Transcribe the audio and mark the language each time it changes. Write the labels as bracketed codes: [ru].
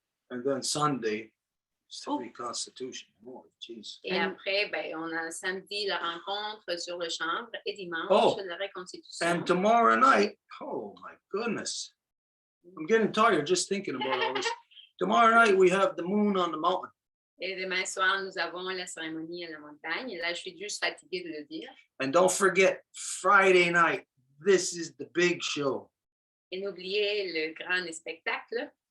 [en] And then Sunday, it's the Reconstitution. Oh, jeez. [fr] Et après, ben, on a samedi la rencontre sur le chambre et dimanche la reconstitution. [en] And tomorrow night, oh my goodness. I'm getting tired just thinking about all this. Tomorrow night, we have the moon on the mountain. [fr] Et demain soir, nous avons la cérémonie à la montagne. Et là, je suis juste fatiguée de le dire. [en] And don't forget, Friday night, this is the big show. [fr] Et n'oubliez le grand spectacle.